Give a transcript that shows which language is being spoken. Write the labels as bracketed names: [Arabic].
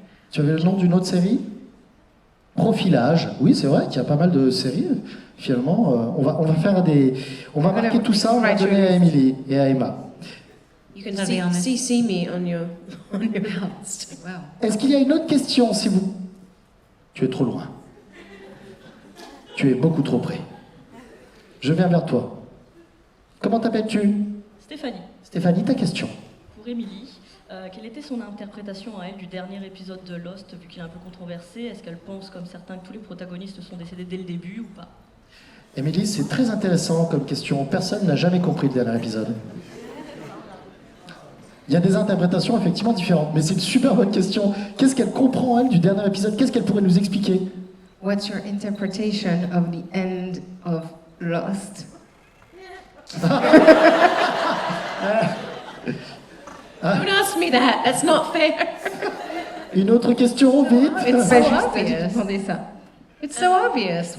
[French] Tu avais le nom d'une autre série? Profilage. Oui, c'est vrai qu'il y a pas mal de séries. Finalement, on va faire on va marquer tout ça, on va donner à Emilie et à Emma. [English] You can see me on your list. Wow. [French] Est-ce qu'il y a une autre question, si vous... Tu es trop loin. Tu es beaucoup trop près. Je viens vers toi. Comment t'appelles-tu? Stéphanie. Stéphanie, ta question. Pour Emilie, quelle était son interprétation à elle du dernier épisode de Lost, vu qu'il est un peu controversé? Est-ce qu'elle pense, comme certains, que tous les protagonistes sont décédés dès le début ou pas? Emilie, c'est très intéressant comme question. Personne n'a jamais compris le dernier épisode. Il y a des interprétations effectivement différentes, mais c'est une super bonne question. Qu'est-ce qu'elle comprend, elle, du dernier épisode? Qu'est-ce qu'elle pourrait nous expliquer? [English] What's your interpretation of the end of Lost? Don't ask me that. That's not fair. [French] Une autre question, vite. [English] It's so obvious. It's so obvious.